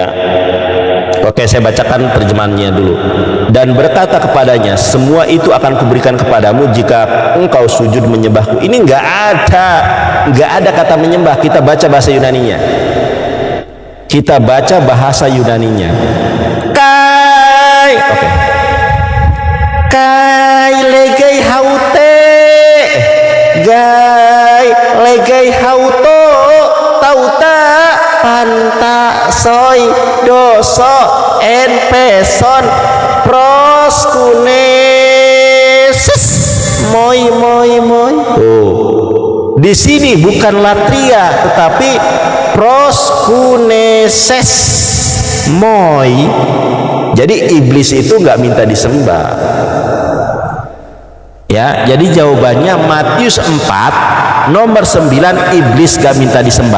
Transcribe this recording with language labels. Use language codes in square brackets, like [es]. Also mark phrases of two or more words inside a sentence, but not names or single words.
[id] Oke, saya bacakan terjemahannya dulu. Dan berkata kepadanya, semua itu akan kuberikan kepadamu jika engkau sujud menyembahku. Ini nggak ada kata menyembah. Kita baca bahasa Yunaninya. Kita baca bahasa Yunaninya. Kai. Oke. [el] Καὶ λέγει αὐτῷ. Καὶ λέγει αὐτῷ. Ταῦτα πάντα σοι δώσω ἐὰν πεσὼν προσκυνήσῃς μοι. [id] Di sini bukan latria tetapi [el] προσκυνήσῃς μοι. [id] Jadi iblis itu nggak minta disembah. Ya, jadi jawabannya Matius 4 nomor 9, iblis gak minta disembah.